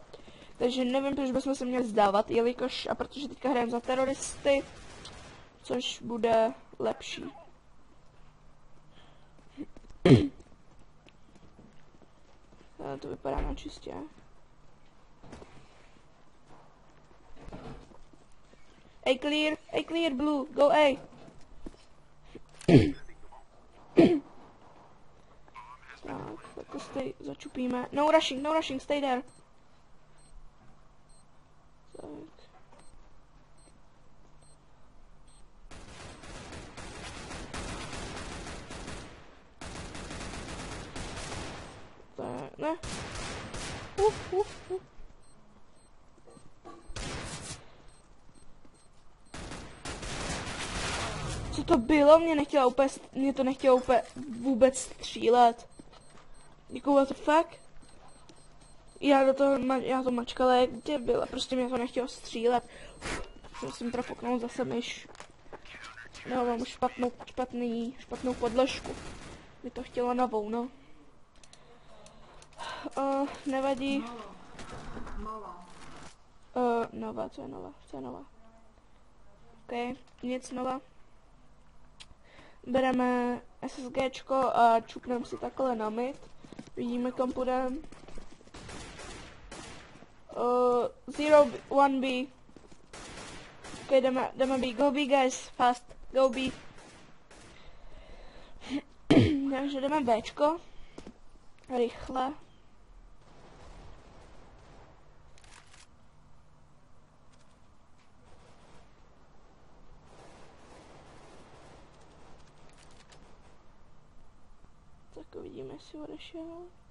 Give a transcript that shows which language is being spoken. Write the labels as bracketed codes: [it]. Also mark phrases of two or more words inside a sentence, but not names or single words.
[cs] Takže nevím, proč bychom se měli vzdávat, jelikož a protože teďka hrajeme za teroristy, což bude lepší. To vypadá na čistě. [en] A clear, blue, go A. [cs] Tak to začupíme. [en] No rushing, stay there. [cs] Tak. Tak, ne. Co to bylo? Mě to nechtělo úplně vůbec střílet. [en] Jako what the fuck? [cs] Já to mačkala jak debil a prostě mě to nechtělo střílet. Musím profoknout zase myš. No, mám špatnou podložku. By to chtělo novou, no. Nevadí. Nova, co je nova? Ok, nic nova. Bereme SSGčko a čupneme si takhle na mid. Vidíme, kam půjdeme. 0-1B. Ok, jdeme B. [en] Go B, guys. Fast. Go B. [cs] Takže jdeme Bčko. Rychle. Tak uvidíme, jestli odešel.